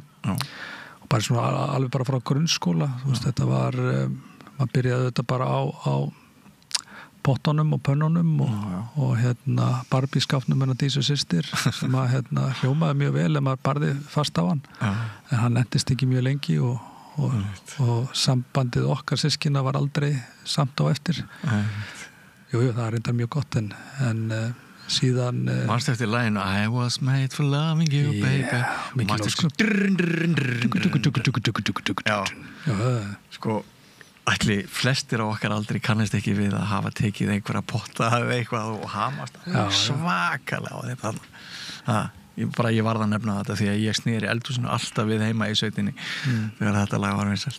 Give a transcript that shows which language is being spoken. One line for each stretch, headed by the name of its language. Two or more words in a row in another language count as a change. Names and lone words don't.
Icelandic: Og bara svona alveg bara frá grunnskóla. Þú veist, þetta var maður byrjaði þetta bara á pottunum og pönnunum og Barbie-skápnum hennar Dísu systir sem að hljómaði mjög vel ef maður barði fast á hann en hann endist ekki mjög lengi og sambandið okkar systkina var aldrei samt á eftir Jú, það er reyndar mjög gott en síðan Manstu eftir laginu
English: I was made for loving you baby
Icelandic: mikil sko ætli flestir á okkar aldrei kannast ekki við að hafa tekið einhverja potta eða eitthvað og hamast svakalega á þetta ég varð að nefna þetta því að ég snýri eldhúsinu alltaf við heima í sveitinni þegar þetta lag var vinsælt.